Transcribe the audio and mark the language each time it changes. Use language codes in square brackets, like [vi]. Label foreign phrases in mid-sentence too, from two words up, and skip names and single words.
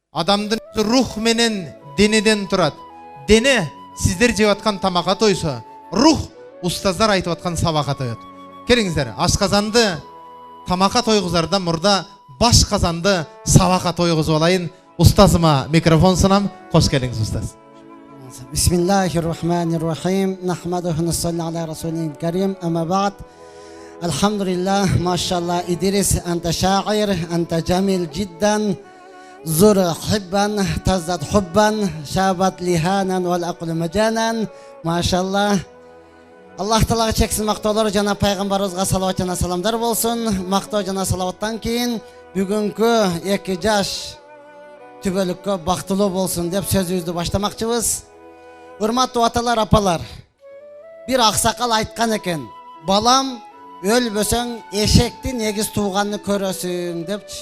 [ky] Адамдын рух менен денеден турат. Дене сиздер жеп аткан тамакка тойсо, рух устаздар айтып аткан сабакка тоет. Келиңиздер, ашказанды тамакка тойгузарда мурда баш казанды сабакка тойгузуп алайын. Устазыма микрофон сунам. Кош келиңиз устаз. [ar] بسم الله الرحمن الرحيم. نحمده نصلي على رسوله الكريم. أما بعد. الحمد لله، ما شاء الله. إدريس، أنت شاعر، أنت جميل جدا. زر غبا، تزدد حبا، شبت لحنانا والعقل مجنونا. Машаллах. [ky] Аллах Таалага чексиз мактоолор жана пайгамбарыбызга салават жана саламдар болсун. Мактоо жана салаваттан кийин бүгүнкү 2 жаш түбөлүккө бактылуу болсун деп сөзүбүздү баштамакчыбыз. Урматтуу аталар, апалар, бир аксакал айткан экен: балам, өлбөсөң эшектин эгиз тууганын көрөсүң депчи.